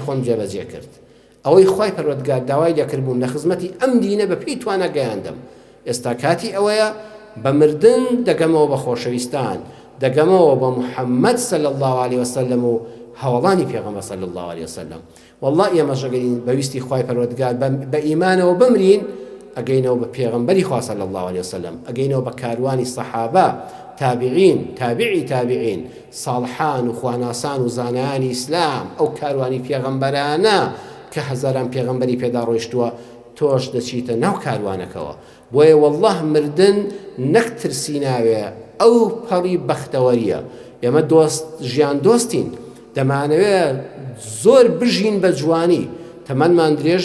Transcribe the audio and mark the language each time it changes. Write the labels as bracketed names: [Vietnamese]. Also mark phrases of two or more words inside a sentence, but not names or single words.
[Central Kurdish] خۆم جێبەجێ کرد ئەوەی خوای پەروەردگار داوای لێکردبووم لە خزمەتی ئەم دینە بە پێی توانە گەیاندەم ئێستا کاتی ئەوەیە بمردن دەگەمەوە بە خۆشەویستان دەگەمەوە بە محەممەد [Arabic] صلی الله عليه وسلم [Central Kurdish] و هەوڵانی پێغەمبەر [Arabic] صلی الله عليه وسلم [Central Kurdish] والله ئێمەش ئەگەرین بەویستی خوای پەروەردگار بە ئیمانەوە بمرین ئەگەینەوە بە پێغەمبەری خوا [Arabic] صلی الله عليه وسلم [Central Kurdish] ئەگەینەوە بە کاروانی سەحابە تابعین تابعین ساڵحان و خواناسان و زانایانی ئیسلام ئەو کاروانی پێغەمبەرانە کە هەزاران پێغەمبەری پێدا ڕۆیشتووە تۆش دەچیتە ناو کاروانەکەوە بۆیە والله مردن نەک ترسی ناوێ ئەو پەڕی بەختەوەریە ئێمە ژیان دۆستین دەمانەوێت زۆر بژین بە جوانی تەمەنمان درێژ